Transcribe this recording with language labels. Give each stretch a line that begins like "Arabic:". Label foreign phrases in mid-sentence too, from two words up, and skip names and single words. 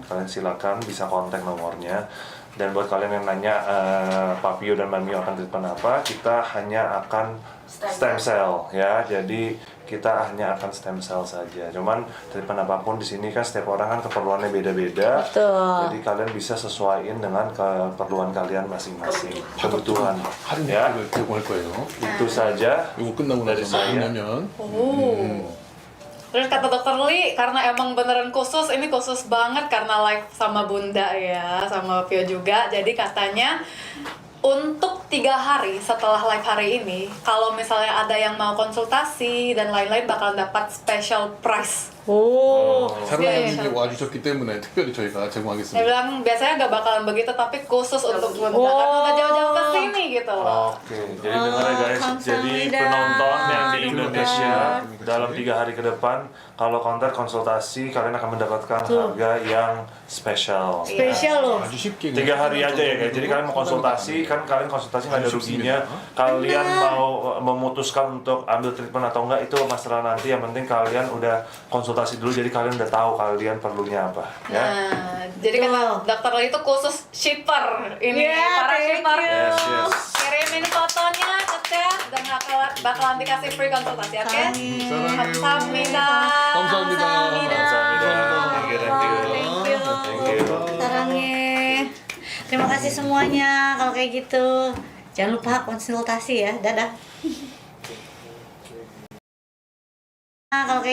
Indonesian: Kalian silakan bisa kontak nomornya. Dan buat kalian yang nanya Papio dan Mamio akan treatment apa, kita hanya akan
English: stem cell
Indonesian: ya. Jadi kita hanya akan
English: stem cell
Indonesian: saja. Cuman treatment apapun di sini kan setiap orang kan keperluannya beda-beda. Betul. Jadi kalian bisa sesuaiin dengan keperluan kalian masing-masing, kebutuhan.
Korean: 할인
Indonesian: Ya,
Korean: 혜택을 제공할 거예요.
Indonesian: itu saja.
Korean: 이거 끝나고
Indonesian: dari
Korean: 나서
Indonesian: saya.
Korean: 만나면
Indonesian: Terus kata dokter Lee, karena emang beneran khusus, ini khusus banget karena live sama Bunda ya, sama Pio juga. Jadi katanya untuk 3 hari setelah live hari ini, kalau misalnya ada yang mau konsultasi dan lain-lain bakalan dapat
English: special price.
Indonesian: Oh.
Korean: 사르웬다님이 와주셨기 때문에 특별히 저희가
Indonesian: Dia
Korean: 제공하겠습니다.
Indonesian: bilang biasanya gak bakalan begitu, tapi khusus untuk Bunda karena udah jauh-jauh ke sini gitu loh. Oke, jadi dengar ya guys. Jadi
Korean: 감사합니다.
Indonesian: penonton yang di Terima Indonesia kasih. dalam 3 hari ke depan, kalau kontak konsultasi, kalian akan mendapatkan harga yang spesial. Spesial loh.
Korean: 아주 쉽게
Indonesian: 3 hari aja ya guys. Jadi kalian mau konsultasi, kan kalian konsultasi nggak ada ruginya. Kalian mau memutuskan untuk ambil treatment atau enggak, itu masalah nanti. Yang penting kalian udah konsultasi dulu, jadi kalian udah tahu kalian perlunya apa ya. Nah, jadi kata dokter Lee itu khusus shipper ini
English: Yeah,
Indonesian: para
English: thank
Indonesian: shipper.
English: you. Yes, yes.
Indonesian: Kirim ini fotonya ke chat dan bakalan dikasih free konsultasi, oke?
Korean: Kamsahamnida. 감사합니다. Kamsahamnida.
English: Thank you, thank you. Thank you. Thank you.
Korean: Sarangnya.
Indonesian: Terima kasih semuanya kalau kayak gitu. Jangan lupa konsultasi ya. Dadah. Nah, kalau kayak